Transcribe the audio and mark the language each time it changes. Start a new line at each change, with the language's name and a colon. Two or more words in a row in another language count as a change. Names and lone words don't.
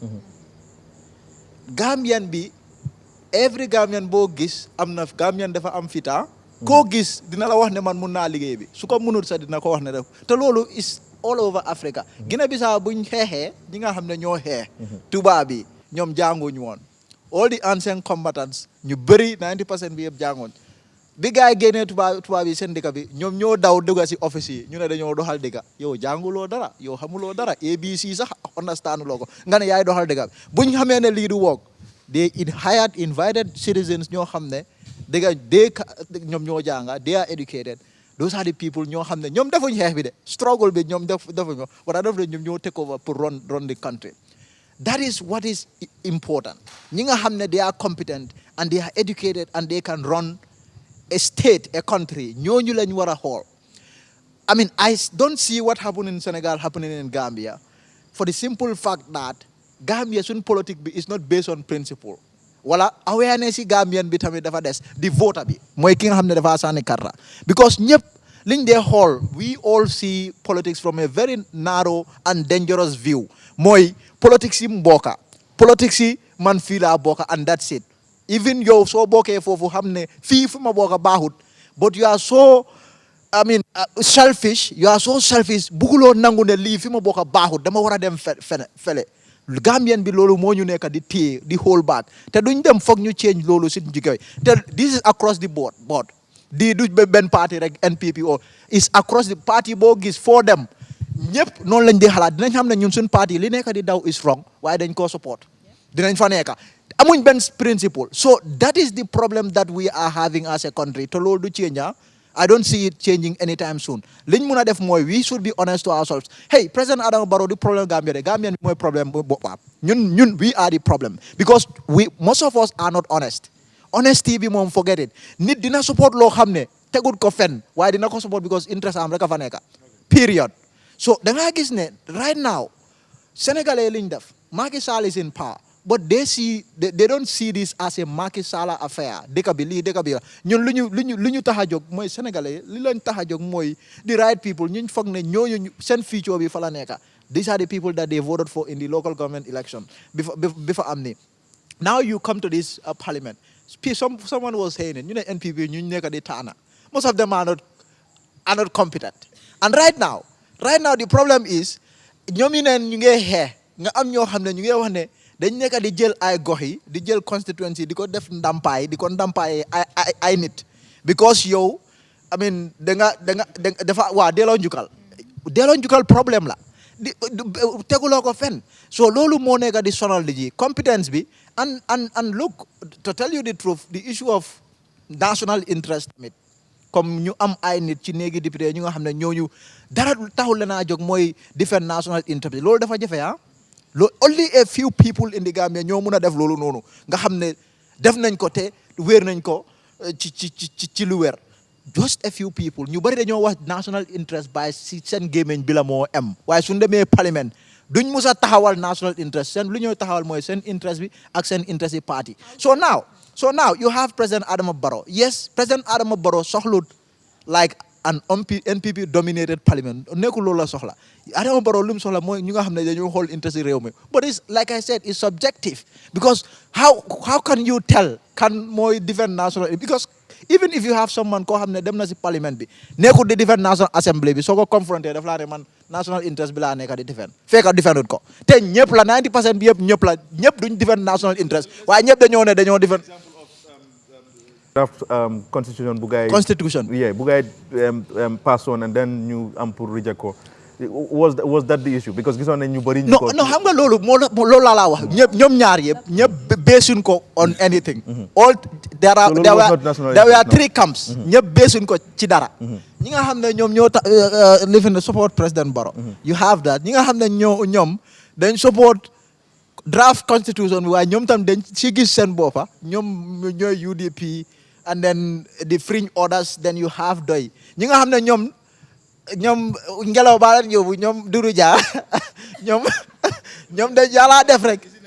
Wolof: Gambian bi
English: every Gambian
Wolof: boo gis am na Gambian dafa am fita koo gis dina la wax ne man mun naa liggéey bi su ko munut sax dina ko wax ne def te loolu
English: is all over Africa
Wolof: Guinea Bissau buñ xeexee ñi nga xam ne ñoo xeex tubaab bi ñoom jànguñ woon
English: all the ancient combatants
Wolof: ñu bëri 90% bi yëpp jàngoon bi gars yi génnee tubaab yi seen dëkk bi ñoom ñoo daw dugga si office yi ñu ne dañoo doxal dëkk yow jànguloo dara yow xamuloo dara ABC sax understand loo ko nga ne yaay doxal dëkk bi buñ xamee ne lii du woog
English: they invited citizens
Wolof: ñoo xam ne ñoom ñoo jànga
English: they are educated those are the people
Wolof: ñoo xam ne ñoom defuñ xeex bi de struggle bi ñoom defuñ ko wala def de ñoom ñoo
English: take over
French: pour run
English: the country that is what is important
Wolof: ñi nga xam ne
English: they are competent and they are educated and they can run a state a country
Wolof: ñooñu lañ war a xool
English: I mean I don't see what happened in Senegal happening in Gambia for the simple fact that Gambia
Wolof: suñ politique bi
English: is not based on principle
Wolof: wala awareness yi Gambian bi tamit dafa des di voter bi mooy ki nga xam ne dafa sànni karta
English: because
Wolof: ñëpp liñ dee xool
English: we all see politics from a very narrow and dangerous view
Wolof: mooy politics yi mbokka politics yi man fii laa bokka
English: and that's it
Wolof: even yow soo bokkee foofu xam ne fii fu ma bokka baaxut
English: but you are so
Wolof: selfish
English: you are so selfish
Wolof: bugguloo nangu ne lii fi ma bokka baaxut dama war a dem fele Gambian bi loolu moo ñu nekk di téye di
English: hold back
Wolof: te duñ dem foog ñu change loolu si jikko te
English: this is across the board
Wolof: di du benn parti rek NPP o
English: is across the party
Wolof: boo gis foo dem ñëpp noonu lañ di xalaat dinañ xam ne ñun suñ parti li nekk di daw
English: is wrong
Wolof: waaye dañ koo support dinañ fa nekk amuñ benn principle
English: so that is the problem that we are having as a country
Wolof: te loolu du change
English: I don't see it changing anytime soon
Wolof: liñ mun a def mooy
English: we should be honest to ourselves
Wolof: hey President Adama Barrow di problème Gambia de Gambian bi mooy problème boppam ñun
English: we are the problem because most of us are not honest
Wolof: honesty bi moom
English: forget it
Wolof: nit dina support loo xam ne tegut ko fen waaye dina ko support
English: because interest
Wolof: am rek a fa nekk
English: period
Wolof: so da ngaa gis ne
English: right now Sénégalais
Wolof: liñ
English: def Macky Sall is in power but they don't see this as a Macky Sall affair dëkk bi lii dëkk bi la ñun lu ñu tax a jóg mooy sénégalais li leen tax a jóg mooy the right people ñuñ foog ne ñooñu seen future bi fa la nekk these are the people that they voted for in the local government election before am ni now you come to this parliament someone was saying it ñu ne NPP ñu nekk di taana most of them are not competent and right now the problem is ñoom yi neen ñu ngi xeex nga am ñoo xam ne ñu ngi wax ne dañ nekk di jël ay gox yi di jël constituency di ko def ndampaay di ko ndampaay ay nit because yow I mean
Wolof: dafa waa delloo njukkal problème la teguloo ko fen so loolu moo nekk di sonal di ji competence bi
English: and look to tell you the truth the issue of national interest
Wolof: tamit comme ñu am ay nit ci néegi député ñu nga xam ne ñooñu dara taxul leen a jóg mooy
English: defend national interest
Wolof: loolu dafa jafe
English: only a few people in the Gambia
Wolof: ñoo mun a def loolu noonu nga xam ne def nañ ko te wéer nañ ko ci lu wér just a few people ñu bari dañoo wax national interest by si seen gémmiñ bi la moo am waaye suñ demee parlement duñ mus a taxawal national interest seen lu ñoo taxawal mooy seen interest bi ak seen interest yi party so now you have President Adama Barrow yes President Adama Barrow soxlut like an NPP dominated parliament nekkul loolu la soxla Adama Barrow lu mu soxla mooy ñu nga xam ne dañoo xool interest réew mi but it's like I said it's subjective because how can you tell kan mooy defend national because even if you have someone koo xam ne dem na si parliament bi nekkul di defend national assembly bi soo ko confronté daf laa ne man national interest bi laa nekk di defend fekk defendut ko te ñëpp la 90% bi ñëpp duñ defend national interest waaye ñëpp dañoo ne dañoo defend draft constitution bu gaay bu gaay pass on and then ñu am pour reject ko was that the issue because gisoon nañ ñu bëri ñu ko non xam nga loolu laa la wax ñoom ñaar ñëpp beesuñ ko on anything all there were three camps ñëpp beesuñ ko ci dara ñi nga xam ne ñoom ñoo live in the support President Barrow you have that ñi nga xam ne ñoom dañ support draft constitution bi waaye ñoom tam dañ si gis seen boppa ñoom ñooy UDP and then the fringe orders then you have doy ñi nga xam ne ñoom ngelaw baa leen yóbbu ñoom Duru Dia ñoom de yàlla def rek